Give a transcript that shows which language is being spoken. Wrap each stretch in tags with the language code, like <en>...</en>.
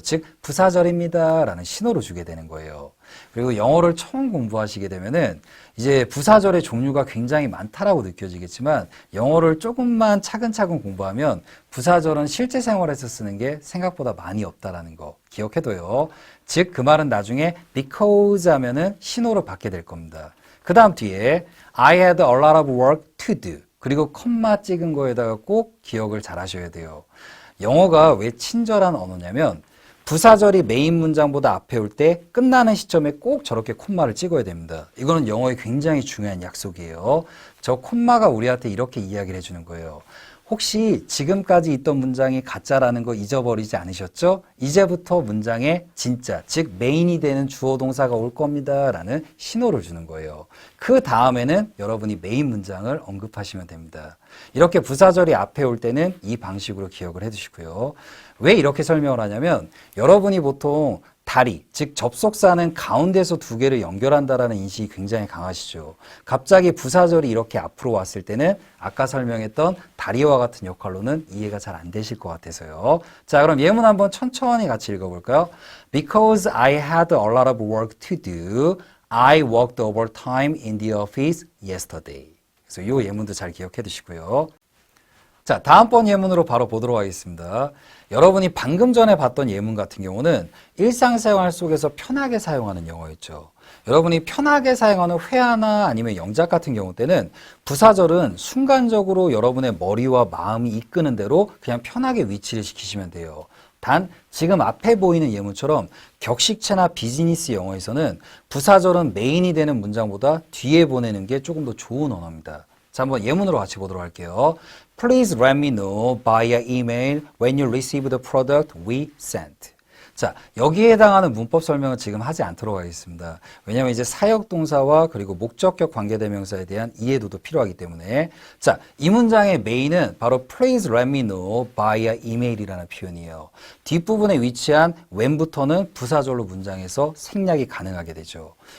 <ko>즉 부사절입니다 라는 신호를 주게 되는 거예요. 그리고 영어를 처음 공부하시게 되면은 이제 부사절의 종류가 굉장히 많다라고 느껴지겠지만 영어를 조금만 차근차근 공부하면 부사절은 실제 생활에서 쓰는 게 생각보다 많이 없다라는 거 기억해둬요. 즉 그 말은 나중에 because 하면은 신호를 받게 될 겁니다. 그 다음 뒤에</ko> <en>I had a lot of work to do.</en> <ko>그리고 컴마 찍은 거에다가 꼭 기억을 잘 하셔야 돼요. 영어가 왜 친절한 언어냐면 부사절이 메인 문장보다 앞에 올 때 끝나는 시점에 꼭 저렇게 콤마를 찍어야 됩니다. 이거는 영어의 굉장히 중요한 약속이에요. 저 콤마가 우리한테 이렇게 이야기를 해주는 거예요. 혹시 지금까지 있던 문장이 가짜라는 거 잊어버리지 않으셨죠? 이제부터 문장에 진짜, 즉 메인이 되는 주어 동사가 올 겁니다 라는 신호를 주는 거예요. 그 다음에는 여러분이 메인 문장을 언급하시면 됩니다. 이렇게 부사절이 앞에 올 때는 이 방식으로 기억을 해두시고요. 왜 이렇게 설명을 하냐면 여러분이 보통 다리, 즉 접속사는 가운데서 두 개를 연결한다라는 인식이 굉장히 강하시죠. 갑자기 부사절이 이렇게 앞으로 왔을 때는 아까 설명했던 다리와 같은 역할로는 이해가 잘 안 되실 것 같아서요. 자, 그럼 예문 한번 천천히 같이 읽어볼까요?</ko> <en>Because I had a lot of work to do, I worked overtime in the office yesterday.</en> <ko>그래서 이 예문도 잘 기억해 두시고요. 자, 다음번 예문으로 바로 보도록 하겠습니다. 여러분이 방금 전에 봤던 예문 같은 경우는 일상생활 속에서 편하게 사용하는 영어였죠. 여러분이 편하게 사용하는 회화나 아니면 영작 같은 경우 때는 부사절은 순간적으로 여러분의 머리와 마음이 이끄는 대로 그냥 편하게 위치를 시키시면 돼요. 단 지금 앞에 보이는 예문처럼 격식체나 비즈니스 영어에서는 부사절은 메인이 되는 문장보다 뒤에 보내는 게 조금 더 좋은 언어입니다. 자, 한번 예문으로 같이 보도록 할게요.</ko> <en>Please let me know via email when you receive the product we sent.</en> <ko>자, 여기에 해당하는 문법 설명은 지금 하지 않도록 하겠습니다. 왜냐하면 이제 사역동사와 그리고 목적격 관계대명사에 대한 이해도도 필요하기 때문에. 자, 이 문장의 메인은 바로</ko> <en>Please let me know via</en> <ko>email이라는 표현이에요. 뒷부분에 위치한 when부터는 부사절로 문장에서 생략이 가능하게 되죠.</ko>